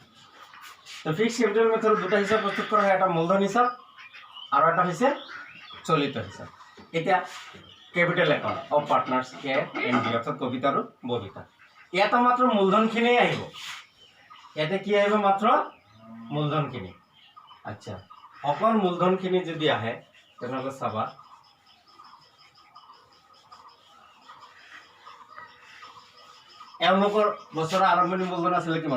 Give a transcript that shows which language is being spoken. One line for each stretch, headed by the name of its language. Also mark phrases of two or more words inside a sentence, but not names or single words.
Bangla: তো
English: fixed capital method
Bangla: দুটা হিসাব প্রস্তুত করা হয়, একটা মূলধন হিসাব আর একটা হচ্ছে চলিত হিসাব।
Assamese: এতিয়া
English: capital account of partners
Assamese: কে এন বি, অর্থাৎ কবিতা আৰু ববিতা। ইয়াতে মাত্ৰ মূলধনখিনি আহিব, ইয়াতে কি আহিব? মাত্ৰ মূলধনখিনি। আচ্ছা, অকল মূলধনখিনি যদি আহে তেনেহ'লে চাবা এওঁলোকৰ বছৰৰ আৰম্ভণি মূলধন আছিলে কিমান?